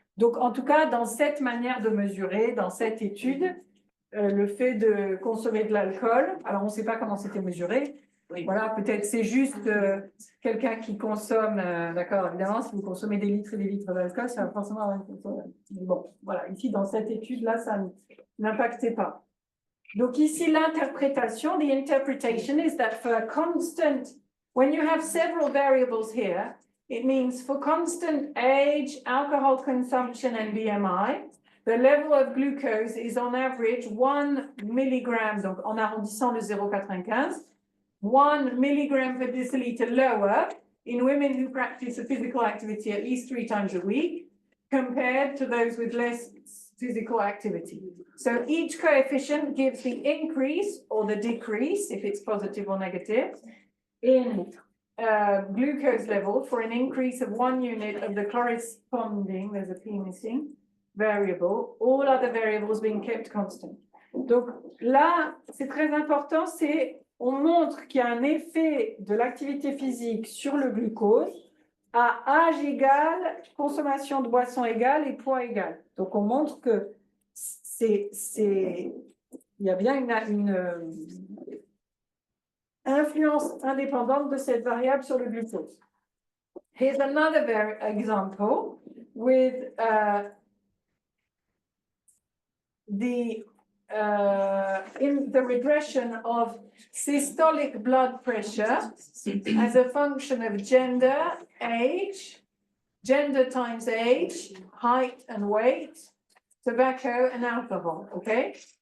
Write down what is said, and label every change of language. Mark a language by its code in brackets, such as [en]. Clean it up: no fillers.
[fr] Donc, en tout cas, dans cette manière de mesurer, dans cette étude, le fait de consommer de l'alcool, alors on ne sait pas comment c'était mesuré. Oui. Voilà, peut-être c'est juste quelqu'un qui consomme, d'accord, évidemment, si vous consommez des litres et des litres d'alcool, ça va forcément avoir une consommation. Bon, voilà, ici, dans cette étude-là, ça n'impactait pas. Donc ici, l'interprétation, [en] the interpretation is that for a constant, when you have several variables here, it means for constant age, alcohol consumption, and BMI, the level of glucose is on average 1 milligram, [fr] donc en arrondissant de 0,95, [en] 1 milligram per deciliter lower in women who practice a physical activity at least 3 times a week compared to those with less physical activity. So each coefficient gives the increase or the decrease, if it's positive or negative, in glucose level for an increase of 1 unit of the corresponding, there's a P missing, variable, all other variables being kept constant. [fr] Donc là, c'est très important, c'est on montre qu'il y a un effet de l'activité physique sur le glucose à âge égal, consommation de boisson égale et poids égal. Donc on montre que il y a bien une influence indépendante de cette variable sur le glucose. [en] Here's another example with in the regression of systolic blood pressure as a function of gender, age, gender times age, height and weight, tobacco and alcohol, okay?